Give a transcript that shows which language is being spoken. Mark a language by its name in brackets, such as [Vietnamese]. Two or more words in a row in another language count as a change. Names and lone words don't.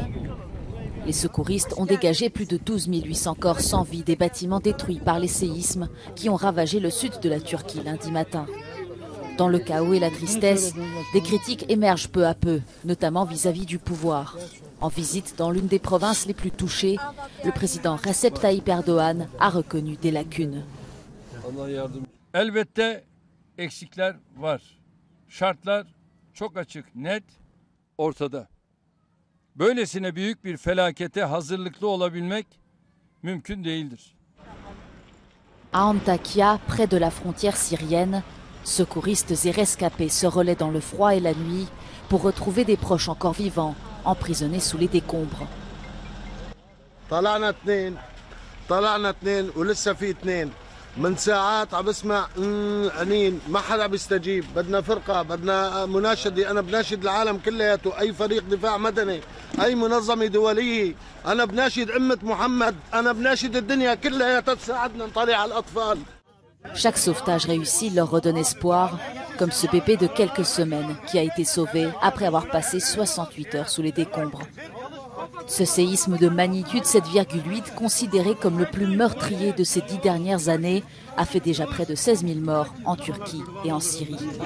[French] Les secouristes ont dégagé plus de 12 800 corps sans vie des bâtiments détruits par les séismes qui ont ravagé le sud de la Turquie lundi matin. Dans le chaos et la tristesse, des critiques émergent peu à peu, notamment vis-à-vis du pouvoir. En visite dans l'une des provinces les plus touchées, le président Recep Tayyip Erdogan a reconnu des lacunes. [Turkish] Elbette eksikler var. Şartlar çok açık, net, ortada. Böylesine büyük bir felakete hazırlıklı olabilmek mümkün değildir. [French] À Antakya, près de la frontière syrienne, secouristes et rescapés se relaient dans le froid et la nuit pour retrouver des proches encore vivants, emprisonnés sous les décombres. [Arabic] من ساعات عم بسمع أنين ما حدا بيستجيب بدنا فرقة بدنا مناشدة أنا بناشد العالم كلياته أي فريق دفاع مدني أي منظمة دولية أنا بناشد أمة محمد أنا بناشد الدنيا كلياتها تساعدنا نطلع على الأطفال. [French] Chaque sauvetage réussi leur redonne espoir, comme ce bébé de quelques semaines qui a été sauvé après avoir passé 68 heures sous les décombres. Ce séisme de magnitude 7,8, considéré comme le plus meurtrier de ces 10 dernières années, a fait déjà près de 16 000 morts en Turquie et en Syrie.